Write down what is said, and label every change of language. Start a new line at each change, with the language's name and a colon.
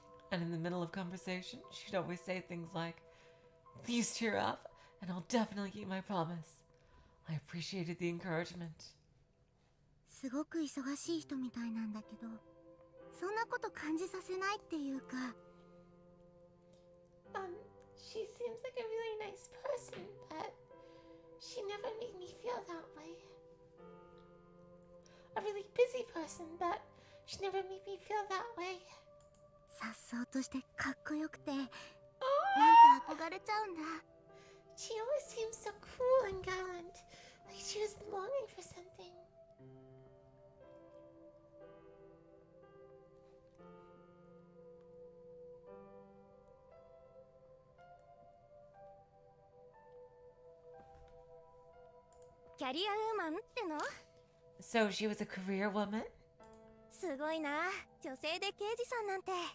English: And in the middle of conversation, she'd always say things like, "Please cheer up, and I'll definitely keep my promise." I appreciated the encouragement.
Japanese: すごく忙しい人みたいなんだけど、そんなこと感じさせないっていうか。
English: She seems like a really nice person, but she never made me feel that way. A really busy person, but she never made me feel that way.
Japanese: さっそうとしてかっこよくて、なんか憧れちゃうんだ。
English: She always seems so cool and gallant, like she was longing for something. Career woman
Japanese: っての？
English: So she was a career woman?
Japanese: すごいな、女性で刑事さんなんて。